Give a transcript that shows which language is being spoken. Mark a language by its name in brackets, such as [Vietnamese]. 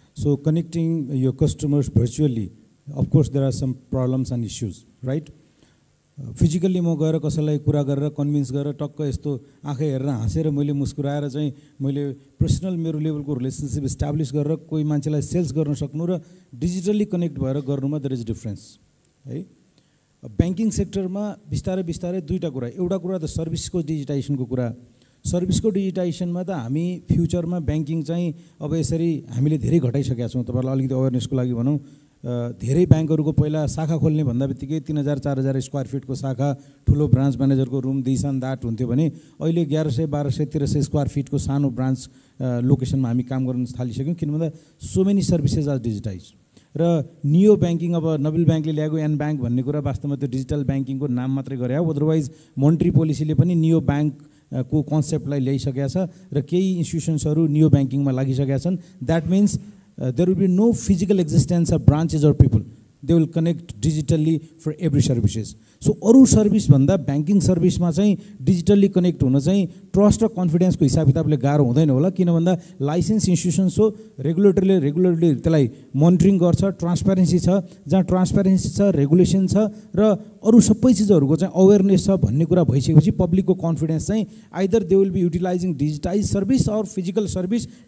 [English] So connecting your customers virtually, of course there are some problems and issues, right? [Nepali] Physically म गएर कसैलाई कुरा गरेर कन्भिन्स गरेर टक्क यस्तो आँखा हेरेर हाँसेर मैले मुस्कुराएर चाहिँ मैले पर्सनल मेरो लेभलको रिलेसनशिप एस्टाब्लिश गरेर कोही मान्छेलाई सेल्स गर्न सक्नु र डिजिटली कनेक्ट भएर गर्नुमा [English] there is difference [Nepali] है। बैंकिङ सेक्टरमा बिस्तारै बिस्तारै दुईटा कुरा, एउटा कुरा त सर्भिसको डिजिटाइजेसनको कुरा। सर्भिसको डिजिटाइजेसनमा त हामी फ्युचरमा बैंकिङ चाहिँ अब यसरी हामीले धेरै घटाइसकेका छौँ। तपाईहरुलाई अलिकति अवेरनेसको लागि भनौँ, धेरै बैंकहरुको पहिला शाखा खोल्ने भन्दा बित्तिकै 3000-4000 स्क्वायर फिटको शाखा, ठुलो branch म्यानेजरको room [English] this and that [Nepali] हुन्थ्यो भने अहिले 1100-1200-1300 स्क्वायर फिटको सानो ब्रान्च लोकेसनमा हामी काम गर्न थालिसक्यौँ। किन भन्दा [English] So many services are digitize. [Nepali] र नियो बैंकिङ अब नबिल बैंकले ल्याएको एन बैंक भन्ने कुरा वास्तवमा त्यो डिजिटल बैंकिङको नाम मात्रै गरे हो। अदरवाइज मोनेटरी पोलिसीले पनि नियो बैंक को कन्सेप्टलाई ल्याइसकेका छ र केही इन्स्टिट्युसन्सहरू नियो बैंकिङमा लागिसकेका छन्। [English] That means there will be no physical existence of branches or people. They will connect digitally for every services. [Nepali] So अरू सर्भिस भन्दा बैंकिङ सर्भिसमा चाहिँ डिजिटली कनेक्ट हुन चाहिँ ट्रस्ट र कन्फिडेन्सको हिसाब किताबले गाह्रो हुँदैन होला। किन भन्दा लाइसेन्स इन्स्टिट्युसन्स हो, रेगुलेटरले त्यसलाई मोनिटरिङ गर्छ, ट्रान्सपेरेन्सी छ। जहाँ ट्रान्सपेरेन्सी छ, रेगुलेसन छ र अरू सबै चिजहरूको चाहिँ अवेरनेस छ भन्ने कुरा भइसकेपछि पब्लिकको कन्फिडेन्स चाहिँ [English] Either they will be utilising digitize service or physical service.